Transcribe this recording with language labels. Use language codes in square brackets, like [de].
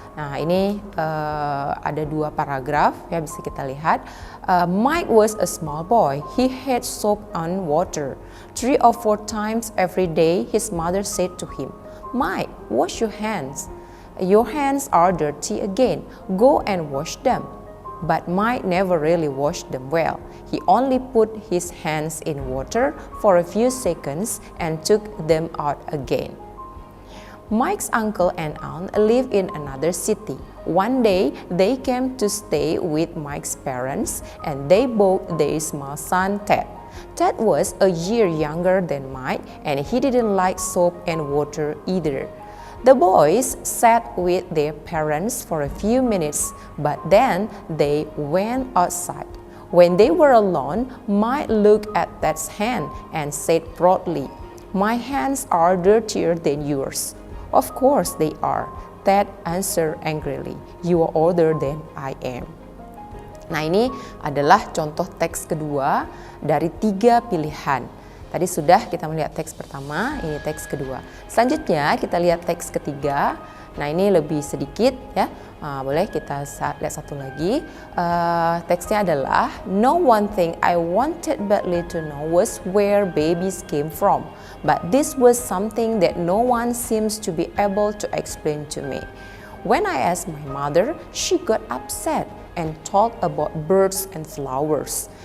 [id] Nah, ini ada 2 paragraf, ya bisa kita lihat. [en] Mike was a small boy. He had soap and water. 3 or 4 times every day, his mother said to him, "Mike, wash your hands. Your hands are dirty again. Go and wash them." But Mike never really washed them well. He only put his hands in water for a few seconds and took them out again. Mike's uncle and aunt live in another city. One day, they came to stay with Mike's parents, and they bought their small son, Ted. Ted was a year younger than Mike, and he didn't like soap and water either. The boys sat with their parents for a few minutes, but then they went outside. When they were alone, Mike looked at Ted's hand and said proudly, "My hands are dirtier than yours." "Of course they are," Ted answered angrily. "You are older than I am." [id] Nah, ini adalah contoh teks kedua dari 3 pilihan. Tadi sudah kita melihat teks pertama, ini teks kedua. Selanjutnya kita lihat teks ketiga. Nah, ini lebih sedikit ya. Boleh kita lihat satu lagi. Teksnya adalah, [en] "No one thing I wanted badly to know was where babies came from. But this was something that no one seems to be able to explain to me. When I asked my mother, she got upset and talked about birds and flowers.